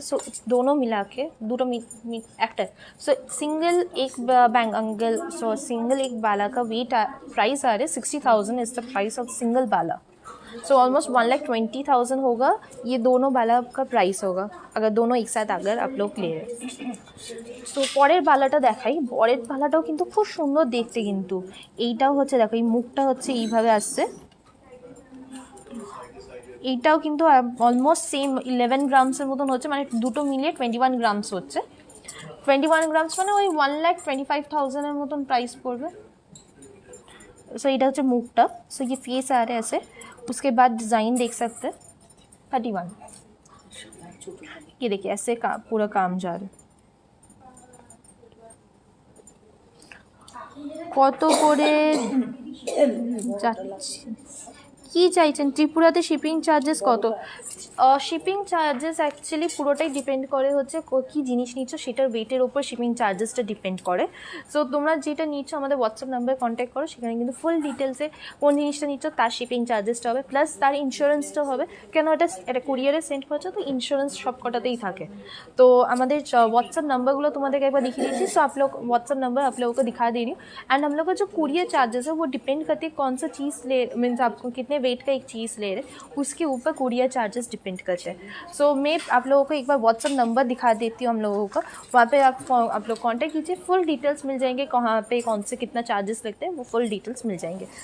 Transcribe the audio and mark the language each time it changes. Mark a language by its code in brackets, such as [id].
[hi] सो दोनों मिला के दोनों एक्टर। सो सिंगल एक बैंगल सो सिंगल एक बाला का वेट प्राइस आ रहे 60,000 [en] Is the price of single बाला। [hi] So almost 1,20,000 होगा ये दोनों बाला का प्राइस होगा अगर दोनों एक साथ अगर आप लोग ले रहे। [bn] সো পরের বালাটা দেখাই। পরের বালাটাও কিন্তু খুব সুন্দর দেখতে, কিন্তু এইটাও হচ্ছে দেখো এই মুখটা হচ্ছে এইভাবে আসছে। এইটাও কিন্তু অলমোস্ট সেম 11 গ্রামসের মতন হচ্ছে, মানে দুটো মিলিয়ে 21 গ্রামস হচ্ছে। 21 গ্রামস মানে ওই 1,25,000 মতন প্রাইস পড়বে। सो এটা হচ্ছে মুখটা। [hi] सो ये फेस आ रहा है ऐसे। उसके बाद डिज़ाइन देख सकते हैं 31। ये देखिए ऐसे पूरा काम जा रहा है। [bn] কত করে যাচ্ছে কি চাইছেন? ত্রিপুরাতে শিপিং চার্জেস কত? শিপিং চার্জেস অ্যাকচুয়ালি পুরোটাই ডিপেন্ড করে হচ্ছে কী জিনিস নিচ্ছ সেটার ওয়েটের ওপর শিপিং চার্জেসটা ডিপেন্ড করে। সো তোমরা যেটা নিচ্ছ আমাদের হোয়াটসঅ্যাপ নাম্বারে কন্ট্যাক্ট করো, সেখানে কিন্তু ফুল ডিটেলসে কোন জিনিসটা নিচ্ছ তার শিপিং চার্জেসটা হবে, প্লাস তার ইন্স্যুরেন্সটা হবে। কেন এটা কুরিয়ারে সেন্ড করছো তো ইন্স্যুরেন্স সব কটাতেই থাকে। [hi] तो हमारे व्हाट्सअप नंबर गुलो तुम्हारे एक बार दिखा दीजिए। सो आप लोग व्हाट्सअप नंबर आप लोगों को दिखा दे रही हूँ। एंड हम लोग का जो कुरियर चार्जेस है वो डिपेंड करती है कौन सा चीज़ ले, मीन्स आपको कितने वेट का एक चीज़ ले रहे उसके ऊपर कुरियर चार्जेस डिपेंड करते हैं। सो मैं आप लोगों को एक बार व्हाट्सअप नंबर दिखा देती हूँ हम लोगों का, वहाँ पे आप लोग कॉन्टैक्ट कीजिए, फुल डिटेल्स मिल जाएंगे कहाँ पे कौन से कितना चार्जेस लगते हैं वो फुल डिटेल्स मिल जाएंगे।